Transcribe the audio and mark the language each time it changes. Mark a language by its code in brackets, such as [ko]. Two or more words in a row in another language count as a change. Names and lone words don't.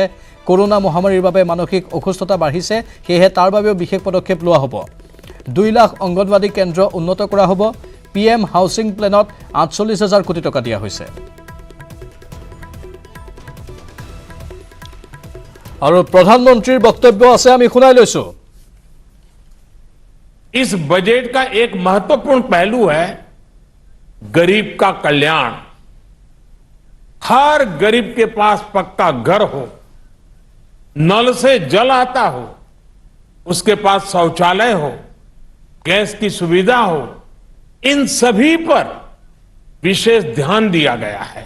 [as] কৰোনা মহামাৰীৰ বাবে মানসিক অসুস্থতা বাঢ়িছে, সেয়েহে তাৰ বাবেও বিশেষ পদক্ষেপ লোৱা হ'ব। 2 লাখ অংগনৱাড়ী কেন্দ্ৰ উন্নত কৰা হ'ব। PM হাউচিং প্লেনত 48,000 কোটি টকা দিয়া হৈছে। আৰু প্ৰধানমন্ত্ৰীৰ বক্তব্য আছে, আমি শুনাই লৈছো। [hi] इस बजट का एक महत्वपूर्ण पहलू है गरीब का कल्याण। हर गरीब के पास पक्का घर हो, नल से जल आता हो, उसके पास शौचालय हो, गैस की सुविधा हो, इन सभी पर विशेष ध्यान दिया गया है।